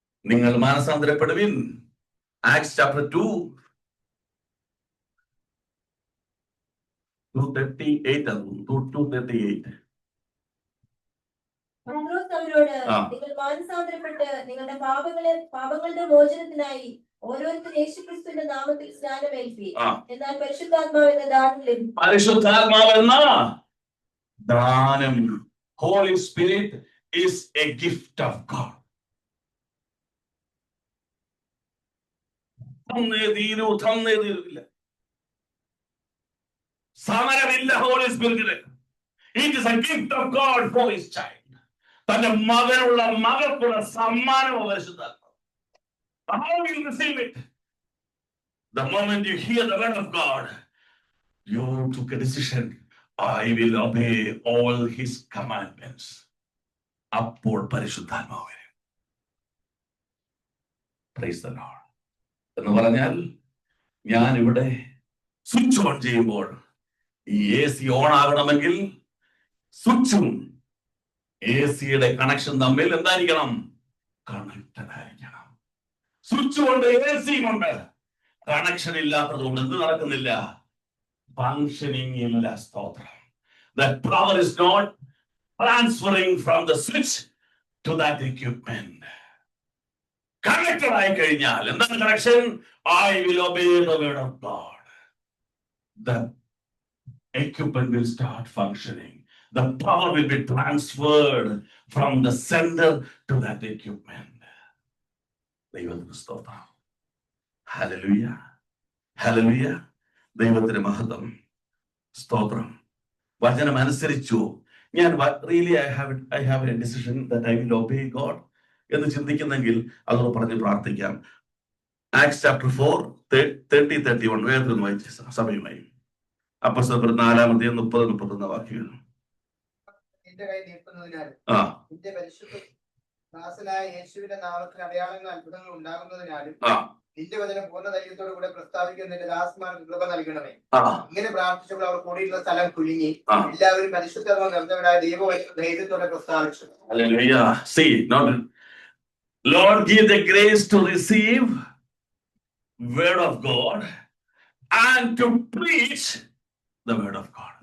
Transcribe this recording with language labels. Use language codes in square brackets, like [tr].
[ml] നിങ്ങൾ മാനസാന്തരപ്പെടുവിൻ. Acts chapter 2:38. പത്രോസ് അവരോട്, നിങ്ങൾ മാനസാന്തരപ്പെട്ട് നിങ്ങളുടെ പാപങ്ങളുടെ മോചനത്തിനായി ഓരോരുത്തരും യേശുക്രിസ്തുവിന്റെ നാമത്തിൽ സ്നാനമേൽപ്പി. എന്നാൽ പരിശുദ്ധാത്മാവെന്ന ദാനം ലഭിക്കും. പരിശുദ്ധാത്മാവെന്ന ദാനം, [en] Holy Spirit is a gift of God. [ml] തന്നേതീരില്ല, സമരമില്ല holy സ്പിരിറ്റിന്. [en] It is a gift of God for his child. [ml] തന്റെ മകനുള്ള മകൾക്കുള്ള സമ്മാനം പരിശുദ്ധാത്മാവ്. [en] How will you receive it? The moment you hear the word of God, you took a decision. I will obey all his commandments. [ml] അപ്പോൾ പരിശുദ്ധാത്മാവ് വരും. [en] Praise the Lord. [ml] എന്ന് പറഞ്ഞാൽ ഞാൻ ഇവിടെ സ്വിച്ച് ഓൺ ചെയ്യുമ്പോൾ ഈ AC ഓൺ ആകണമെങ്കിൽ സ്വിച്ചും AC-യുടെ കണക്ഷൻ തമ്മിൽ എന്തായിരിക്കണം? കണക്റ്റഡ് ആയിരിക്കണം. സ്വിച്ച് കൊണ്ട് AC കൊണ്ട് കണക്ഷൻ ഇല്ലാത്തതുകൊണ്ട് എന്ത് നടക്കുന്നില്ല? ഫങ്ഷനിങ് ഇല്ല. സ്തോത്രം. [en] That power is not transferring from the switch to that equipment. [ml] Connected ആയി കഴിഞ്ഞാൽ എന്താണ് connection? [en] I will obey the word of God. The equipment will start functioning. The power will be transferred from the sender to that equipment. [ml] ദൈവത്തിന് സ്തോത്രം. Hallelujah, hallelujah. ദൈവത്തിന്റെ മഹത്വം. സ്തോത്രം. വചനം അനുസരിച്ചു. ഞാൻ [en] really I have a decision that I will obey God [ml] എന്ന് ചിന്തിക്കുന്നെങ്കിൽ അതോട് പറഞ്ഞ് പ്രാർത്ഥിക്കാം. ആക്ട്സ് ചാപ്റ്റർ 4 30-31 വേദന വായിച്ച സമയമായി. അപ്പോസ്തലർ 4-30-31 വാക്യങ്ങൾ. നിന്റെ കൈ നീട്ടുന്നതിനാലും ആ നിന്റെ പരിശുദ്ധ ദാസനായ യേശുവിന്റെ നാമത്തിൽ അടയാളങ്ങൾ അത്ഭുതങ്ങൾ ഉണ്ടാകുന്നതിനാലും നിന്റെ വചനം പൂർണ്ണ ധൈര്യത്തോടു കൂടെ പ്രസ്താവിക്കുന്ന നിന്റെ ദാസന്മാർക്ക് കൃപ നൽകണമേ. ഇങ്ങനെ പ്രാർത്ഥിച്ചപ്പോൾ അവർ കൂടിയിട്ടുള്ള സ്ഥലം കുലുങ്ങി. എല്ലാവരും പരിശുദ്ധാത്മാവ് നിറഞ്ഞവരായ ദൈവവചനം ധൈര്യത്തോടെ പ്രസ്താവിച്ചു. [en] Hallelujah. See, Lord, give the grace to receive word of God and to preach the word of God.